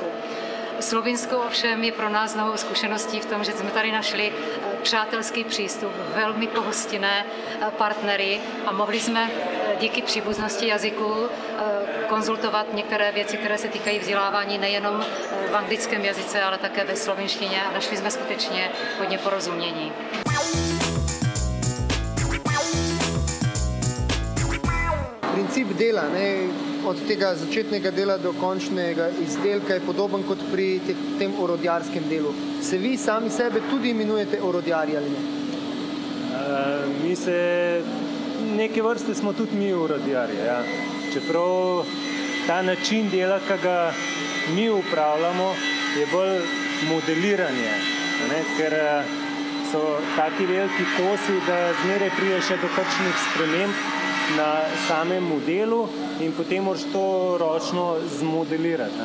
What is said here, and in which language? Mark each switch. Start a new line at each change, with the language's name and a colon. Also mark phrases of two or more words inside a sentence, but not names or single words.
Czech: Slovinsko ovšem je pro nás novou zkušeností v tom, že jsme tady našli přátelský přístup, velmi pohostinné partnery a mohli jsme díky příbuznosti jazyku konzultovat některé věci, které se týkají vzdělávání nejenom v anglickém jazyce, ale také ve slovinštině a našli jsme skutečně hodně porozumění.
Slovenian: Princip dela, od tega začetnega dela do končnega izdelka je podoben kot pri tem orodjarskem delu. Se vi sami sebe tudi imenujete orodjarji ali ne? Mi se, neke vrste smo tudi mi orodjarji, ja. Čeprav ta način dela, ki ga mi upravljamo, je bolj modeliranje, ker so taki veliki kosi, da zmeraj pride še do kakšnih sprememb na samem modelu in potem moraš to ročno zmodelirati.